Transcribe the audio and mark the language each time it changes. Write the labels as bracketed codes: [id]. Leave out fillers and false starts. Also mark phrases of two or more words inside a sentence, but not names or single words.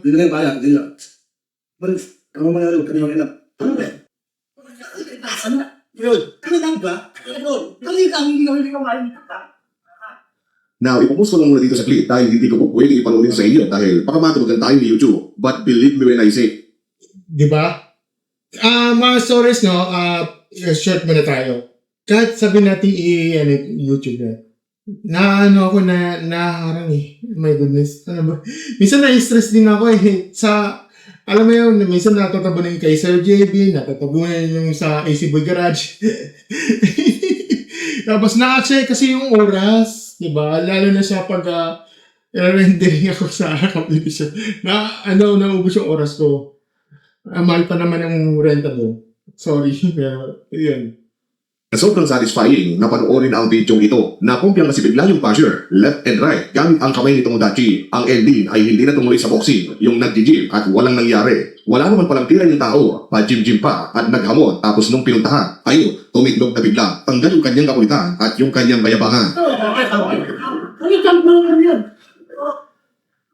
[tl] Dito lang kaya, dito lang. Ano mangyari? Kami lang. Ano ba? Ano? Yun. Ano lang ba? Ano? Hindi ka makikita. Now, ipopost ko lang muna dito sa clip dahil hindi ko po pwede ipanoodin sa inyo dahil baka matulogan tayo ni YouTube. [en] But believe me when I say, [tl] Di ba? Mga stories, no? Short muna tayo. Kahit sabi natin YouTube na. Ako naharang eh. [en] My goodness. [tl] Ano ba? Minsan na-stress din ako eh. Alam mo yun, minsan natatabunan kay Sir JB, natatabunan yung sa AC Boy Garage. Tapos na-check kasi yung oras. Diba? Lalo na sa pag rendering ako sa competition. Naubos yung oras ko. Mahal pa naman yung renta doon. Sorry, pero yun. sobrang satisfying na panoorin ang video ito na kumpiyang nasibig lang yung basher, [en] left and right, [tl] gamit ang kamay ni Tomodachi. Ang ending ay hindi na tumuloy sa boxing, yung nag-gym at walang nangyari. Wala naman palang tira yung tao, pa-gym-gym pa at naghamon tapos nung pinuntahan, ayun, tumiklog na bigla, tanggal yung kanyang kakulitan at yung kanyang kayabangan. Ano yung kamp mo naman yun?